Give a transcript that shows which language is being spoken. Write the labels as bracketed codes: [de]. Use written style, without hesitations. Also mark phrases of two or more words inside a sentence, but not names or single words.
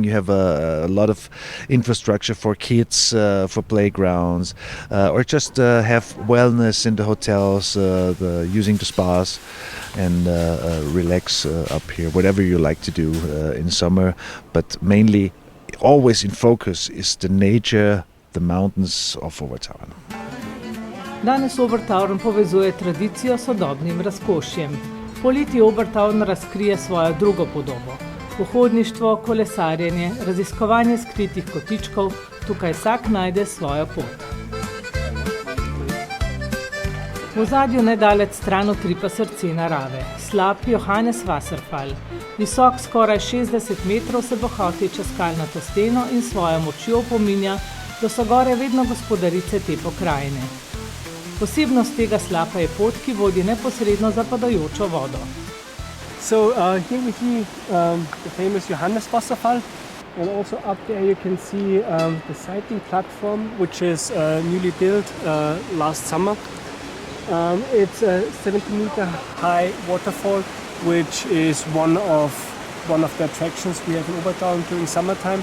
[en] You have a lot of infrastructure for kids, for playgrounds, or just have wellness in the hotels, using the spas and relax up here, whatever you like to do in summer. But mainly, always in focus is the nature, the mountains of Obertauern. [sl] Danes Obertauern povezuje tradicijo s sodobnim razkošjem. Poleti Obertauern razkrije svojo drugo podobo. Pohodništvo, kolesarjenje, raziskovanje skritih kotičkov, tukaj vsak najde svojo pot. V ozadju nedalec stran utripa srce narave, slap Johanneswasserfall. Visok skoraj 60 metrov se bohoti čez skalnato steno in svojo močjo opominja, da so gore vedno gospodarice te pokrajine. Posebnost tega slapa je pot, ki vodi neposredno za padajočo vodo. [en] So here we see the famous Johanneswasserfall, and also up there you can see the sighting platform, which is newly built last summer. It's a 70-meter high waterfall, which is one of the attractions we have in Obertauern during summertime.